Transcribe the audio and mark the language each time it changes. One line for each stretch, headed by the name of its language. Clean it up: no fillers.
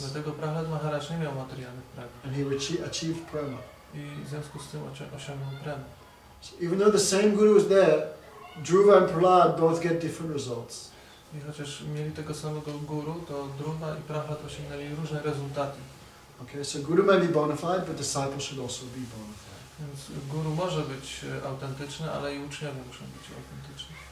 Polish: Dlatego Prahlad Maharaj nie miał materialnych pragnień.
English: And he achieved prema.
Polish: I w związku z tym osiągnął premę.
English: So even though the same Guru is there, Dhruva and Prahlad both get different results.
Polish: I chociaż mieli tego samego guru, to Dhruva i Prahlad osiągnęli różne rezultaty.
English: Okay, so Guru may be bona fide, but disciple should also be bona fide.
Polish: Więc guru może być autentyczny, ale i uczniowie muszą być autentyczni.